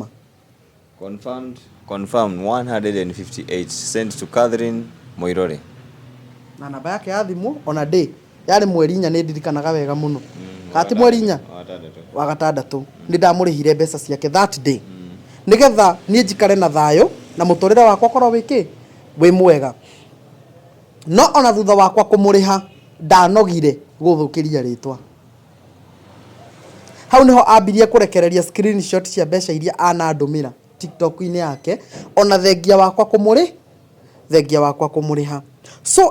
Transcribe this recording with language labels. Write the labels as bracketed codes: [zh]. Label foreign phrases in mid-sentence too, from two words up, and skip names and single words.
[en] confirmed 158 sent to Catherine Moirore [ki] na namba yake ya thimu [en] on a day [ki] yari mweri 4 nĩ ndirikanaga wega muno kati mweri 4 wa gatandatũ nĩ ndamũrĩhire mbeca ciake [en] that day [ki] nigetha niĩ njikare na thayo na mũtũrĩre wakwa korwo wiki wĩ mwega no ona thutha wakwa kũmũrĩha ndanogire gũthũkĩria rĩtwa hau niho ambirie kũrekereria screenshot cia mbeca iria anandũmĩra TikTok-inĩ yake ona thengia wakwa kũmũrĩha so